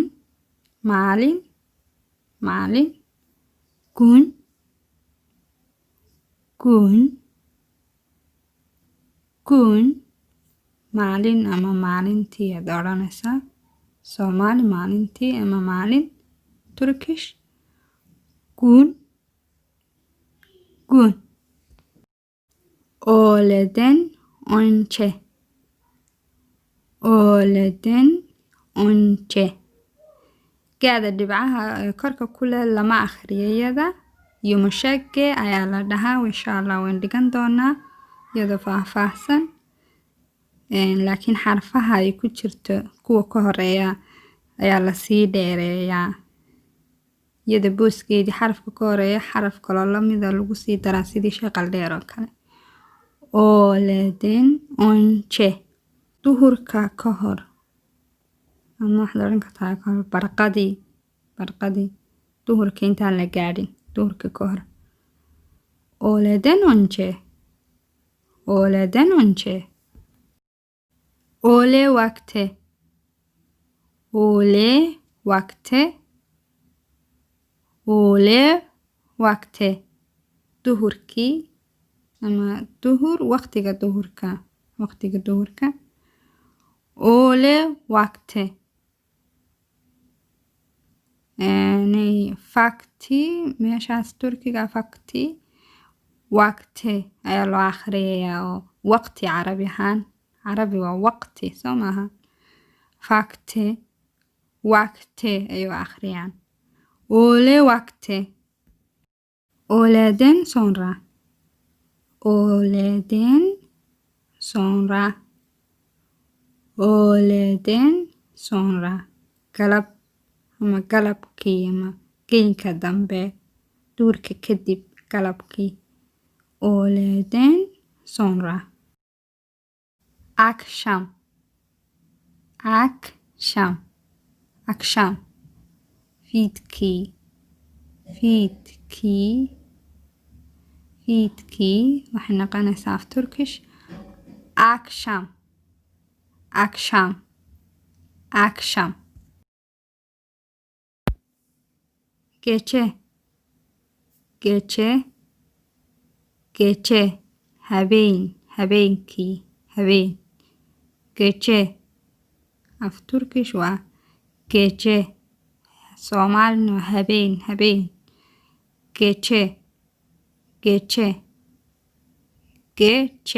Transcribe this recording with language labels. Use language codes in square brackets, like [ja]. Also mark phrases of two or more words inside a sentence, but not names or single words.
[so] Maalin. Maalin. [tr] Gün. Gün. Gün. [so] Maalin ama maalintii aad odhanaysaa. Soomaali maalintii ama maalin. [tr] Turkish. Gün. Gün. Öğleden önce. Öğleden önce. [so] Gaada dhibcaha korka ku leh lama akhriyo iyada. Yumashage ayaa la dhahaa. [ar] إن شاء الله [so] waan dhigan doonaa iyadoo faahfaahsan. Laakiin xarfaha ay ku jirto kuwa ka horeeya ayaa la sii dheereeyaa. Iyada booskeedii xarafka ka horeeya xaraf kaloo lamida lagu sii daraa sidii shaqal dheer oo kale. [tr] Öğleden önce. [so] Duhurka ka hor. Ama waxaad odhan kartaa ka hor barqadii. Barqadii. Duhurka intaan la gaadhin. Duhurka ka hor. [tr] Öğleden önce. Öğleden önce. Öğle vakti. Öğle vakti. Öğle vakti. [so] Duhurkii ama duhur waqtiga duhurka. Waqtiga duhurka. Öğle vakti. Fakti meeshaas Turkiga fakti. Waqti ayaa loo akhriyayaa oo waqti carabi ahaan. Carabi waa waqti soo maaha. Fakti. Waqti ayuu akhriyaan. [tr] Öğle vakti. Öğleden sonra. Öğleden sonra. öğleden sonra. [so] Galab ama galabkii ama gelinka dambe. Duurka kadib galabkii. [tr] Öğleden sonra. Akşam. Akşam. Akşam. [so] Fiidkii. Fiidkii. Fiidkii waxay noqonaysaa af Turkish akşam. [tr] Akşam. Akşam. Gece. Gece. Gece. [so] Habeen. Habeenkii. Habeen. Gece. Af Turkish waa gece. Soomaalina waa habeen. Habeen. [tr] Gece. Gece. Gece.